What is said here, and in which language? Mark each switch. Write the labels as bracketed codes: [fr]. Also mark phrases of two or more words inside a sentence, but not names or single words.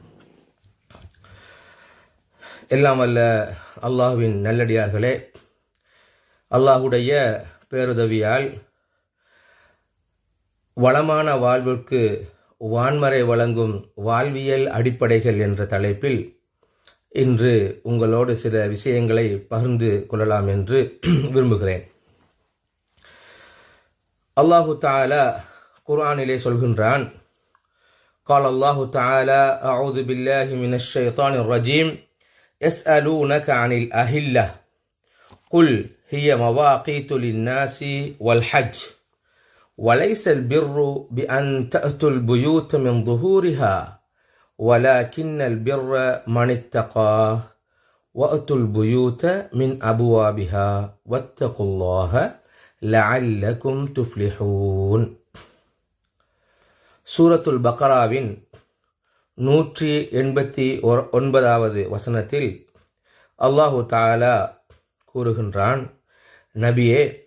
[ta] எல்லாம் வல்ல அல்லாஹ்வின் நல்லடியார்களே, அல்லாஹுடைய பேருதவியால் வளமான வாழ்விற்கு வான்மறை வழங்கும் வாழ்வியல் அடிப்படைகள் என்ற தலைப்பில் இன்று உங்களோடு சில விஷயங்களை பகிர்ந்து கொள்ளலாம் என்று விரும்புகிறேன். [ar] الله تعالى [ta] குர்ஆனிலே சொல்கின்றான், [ar] قال الله تعالى: أعوذ بالله من الشيطان الرجيم. يسألونك عن الأهلة قل هي مواقيت للناس والحج وليس البر بأن تأتوا البيوت من ظهورها ولكن البر من اتقى وأتوا البيوت من أبوابها واتقوا الله لعلكم تفلحون. [ta] சூரத்துல் பக்ராவின் 189வது வசனத்தில் [ar] الله تعالى [ta] கூறுகின்றான்: நபியே,